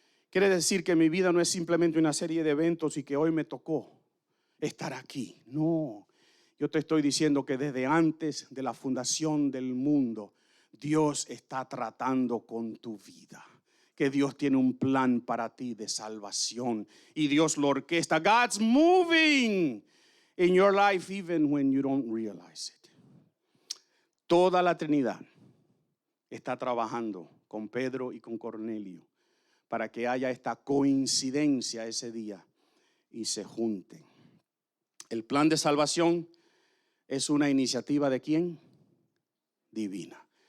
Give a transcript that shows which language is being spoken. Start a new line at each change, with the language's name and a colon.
Spanish: Quiere decir que mi vida no es simplemente una serie de eventos y que hoy me tocó estar aquí. No. Yo te estoy diciendo que desde antes de la fundación del mundo, Dios está tratando con tu vida. Que Dios tiene un plan para ti de salvación. Y Dios lo orquesta.
English: God's moving in your life even when you don't realize it.
Spanish: Toda la Trinidad está trabajando con Pedro y con Cornelio para que haya esta coincidencia ese día y se junten. El plan de salvación es una iniciativa ¿de quién? Divina.